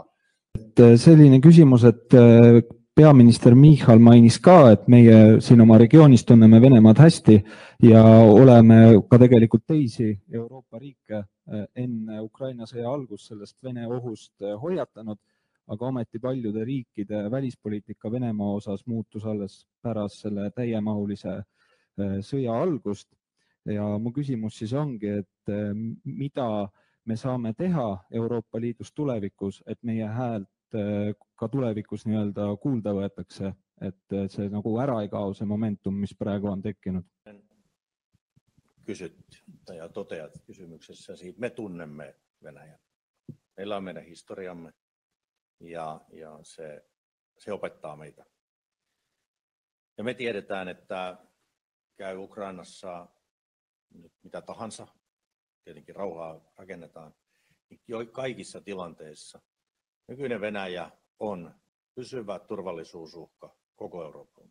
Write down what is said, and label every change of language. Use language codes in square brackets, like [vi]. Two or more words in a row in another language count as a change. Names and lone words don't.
[et] Selline küsimus, et peaminister Michal mainis ka, et meie siin oma regioonis tunneme Venemaad hästi ja oleme ka tegelikult teisi Euroopa riike enne Ukraina sõja algust sellest Vene ohust hoiatanud, aga ometi paljude riikide välispoliitika Venemaa osas muutus alles pärast selle täiemahulise sõja algust. Ja mu küsimus siis ongi, et mida me saame teha Euroopa Liidus tulevikus, et meie häält ka tulevikus nii-öelda kuulda võetakse, et see nagu ära ei kao see momentum, mis praegu on tekkinud. [fi] Kysyt ja toteat kysymyksessäsi, me tunnemme Venäjän. Meillä on meidän historiamme ja se opettaa meitä. Ja me tiedetään, että käy Ukrainassa nyt mitä tahansa, tietenkin rauhaa rakennetaan, niin kaikissa tilanteissa nykyinen Venäjä on pysyvä turvallisuusuhka koko Euroopan.